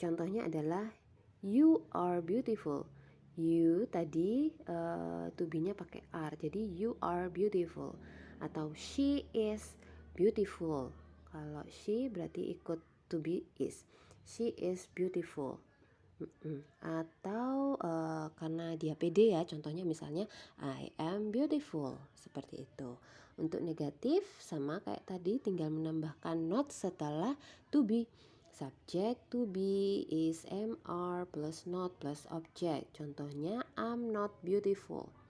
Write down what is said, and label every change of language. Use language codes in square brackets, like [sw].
[en] Contohnya adalah you are beautiful. You tadi to be-nya pakai R, jadi you are beautiful. Atau she is beautiful. Kalau she berarti ikut to be is. She is beautiful. [id] Atau karena dia pede ya, contohnya misalnya [en] I am beautiful, [id] seperti itu. Untuk negatif sama kayak tadi, tinggal menambahkan not setelah to be. [en] Subject to be is mr plus not plus object. Contohnya I'm not beautiful.